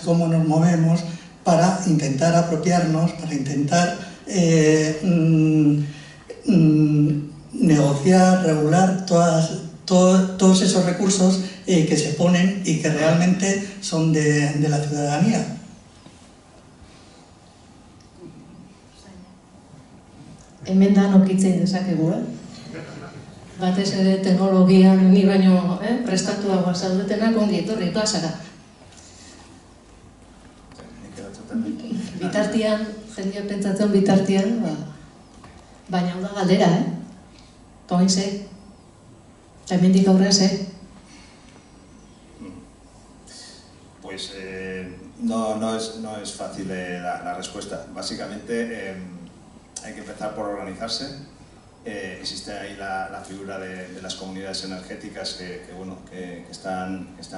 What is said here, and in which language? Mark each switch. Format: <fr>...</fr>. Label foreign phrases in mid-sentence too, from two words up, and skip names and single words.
<es>¿Cómo nos movemos para intentar apropiarnos, para intentar negociar, regular todos esos recursos que se ponen y que realmente son de la ciudadanía?</es> <eu>Hemen danok hitz egin dezakegu, batez ere teknologian ni baino prestatuagoa zaudetenak ongi etorri plazara. Bitartian, jendeak pentsatzen bitartian, baina hau da galdera, eta hain ze, eta hemendik aurrera ze.</eu> <es>Pues no es fácil la respuesta. Básicamente hay que empezar por organizarse. Existe ahí la figura de las comunidades energéticas que están ahí arrancando.</es>